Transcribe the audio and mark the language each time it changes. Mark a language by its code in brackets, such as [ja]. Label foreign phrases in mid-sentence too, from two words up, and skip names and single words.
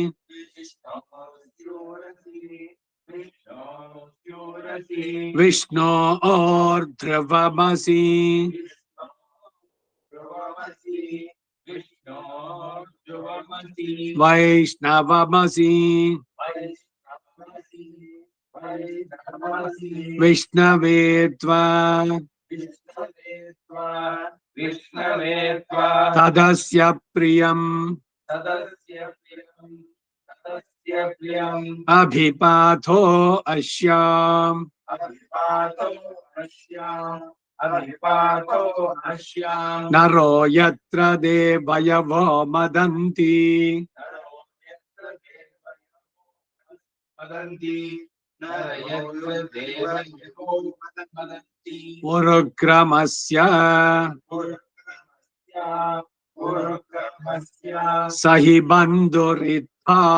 [sa] ವಿಷ್ಣು ಧ್ರುವಮಸಿ ವೈಷ್ಣವಮಸಿ ವಿಷ್ಣವೇ ತ್ವಾ ತದಸ್ಯ ಪ್ರಿಯಂ ಅಭಿಪಾಥೋ ಅಶ್ಯಾಂ ನರೋ ಯತ್ರ ದೇವಯವೋ ಮದಂತಿ ಉರುಕ್ರಮಸ್ಯ ಸಹಿ ಬಂಧುರಿತ್ಥಾ